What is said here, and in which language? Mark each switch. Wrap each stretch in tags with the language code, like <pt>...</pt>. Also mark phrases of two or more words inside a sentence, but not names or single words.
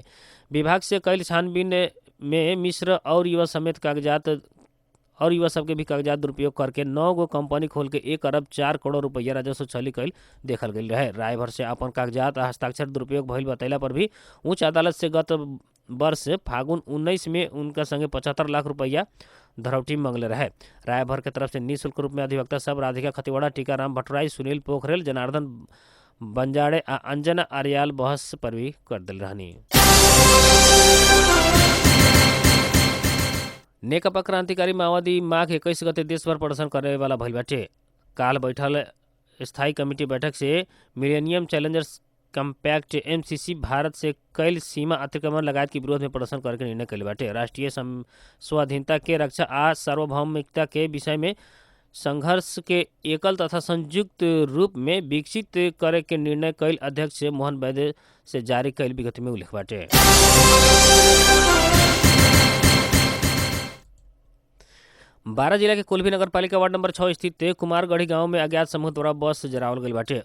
<bho>विभाग से कैल छानबीन में मिश्र और युवा सबके भी कागजात दुरुपयोग करके 9 गो कंपनी खोल के 1 अरब 4 करोड़ रुपया राजस्व चली कैल देखल गई रहे। रायभर से अपन कागजात आ हस्ताक्षर दुरुपयोग भइल बतैला पर भी उच्च अदालत से गत वर्ष फागुन 19 में उनका संगे 75 लाख रुपया धरौटी मांगले रहे। रायभर के तरफ से निःशुल्क रूप में अधिवक्ता सब राधिका खतिवड़ा, टीकाराम भट्टराई, सुनील पोखरेल, जनार्दन बंजाड़े आ अंजना आर्याल बहस पर भी कर दिल रहनी। नेकपा क्रांतिकारी माओवादी माघ 21 गते देशभर प्रदर्शन करे वाला भइल बाटे। काल बैठल स्थायी कमेटी बैठक से मिलेनियम चैलेंजर्स कम्पैक्ट MCC भारत से कैल सीमा अतिक्रमण लगायत के विरोध में प्रदर्शन करे के निर्णय कैले बाटे। राष्ट्रीय स्वाधीनता के रक्षा आ सार्वभौमिकता के विषय में संघर्ष के एकल तथा संयुक्त रूप में विकसित करे के निर्णय कैल अध्यक्ष मोहन वैद्य से जारी कैल विज्ञप्ति में उल्लेख बाटे। बारा जिला के कोल्भी नगर पालिका वार्ड नंबर 6 स्थित कुमारगढ़ी गांव में अज्ञात समूह द्वारा बस जरावल गई बाटे।</bho>